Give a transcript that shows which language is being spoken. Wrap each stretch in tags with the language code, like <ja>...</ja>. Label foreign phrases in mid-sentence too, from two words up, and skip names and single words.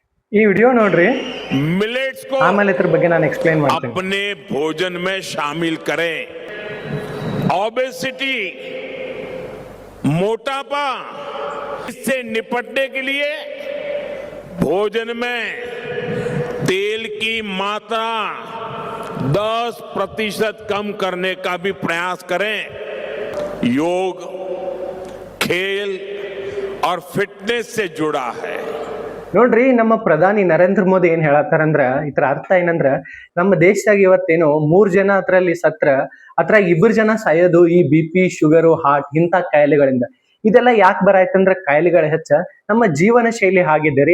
<kn>ಈ ವಿಡಿಯೋ ನೋಡ್ರಿ,</kn> <hi>मिलेट्स को</hi> <kn>ಆಮೇಲೆ ಇದ್ರ ಬಗ್ಗೆ ನಾನು ಎಕ್ಸ್ಪ್ಲೈನ್ ಮಾಡ್ತೀನಿ.</kn> <hi>अपने भोजन में शामिल करें। ओबेसिटी, मोटापा, इससे निपटने के लिए भोजन में तेल की मात्रा 10% कम करने का भी प्रयास करें। योग, खेल और फिटनेस से जुड़ा है।</hi> <kn>ನೋಡ್ರಿ, ನಮ್ಮ ಪ್ರಧಾನಿ ನರೇಂದ್ರ ಮೋದಿ ಏನ್ ಹೇಳತ್ತಾರಂದ್ರ, ಇದ್ರ ಅರ್ಥ ಏನಂದ್ರ, ನಮ್ಮ ದೇಶದಾಗ ಇವತ್ತೇನು 3 ಜನ ಅದ್ರಲ್ಲಿ ಸತ್ರ, ಅದ್ರಾಗ 2 ಜನ ಸಾಯೋದು ಈ BP, ಶುಗರು, ಹಾರ್ಟ್ ಇಂಥ ಕಾಯಿಲೆಗಳಿಂದ. ಇದೆಲ್ಲ ಯಾಕೆ ಬರಾಯ್ತಂದ್ರ ಕಾಯಿಲೆಗಳ ಹೆಚ್ಚ ನಮ್ಮ ಜೀವನ ಶೈಲಿ ಹಾಗಿದೆ ರೀ.</kn>